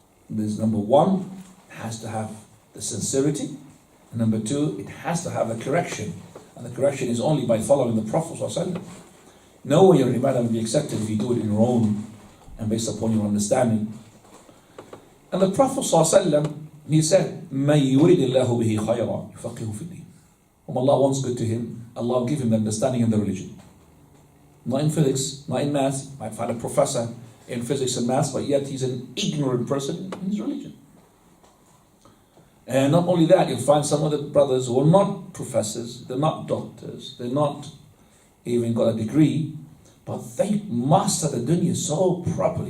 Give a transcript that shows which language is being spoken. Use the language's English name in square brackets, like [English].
[English] There's number one, it has to have the sincerity, and number two, it has to have a correction, and the correction is only by following the Prophet ﷺ. No way your ibadah will be accepted if you do it in your own and based upon your understanding. And the Prophet ﷺ, he said, [Arabic] مَن يُرِدِ اللَّهُ بِهِ خَيْرًا يُفَقِّهُ فِي الدِّينِ. [English] Whom Allah wants good to him, Allah will give him the understanding in the religion. Not in physics, not in maths. You might find a professor in physics and maths, but yet he's an ignorant person in his religion. And not only that, you'll find some of the brothers who are not professors, they're not doctors, they're not even got a degree, but they master the dunya so properly.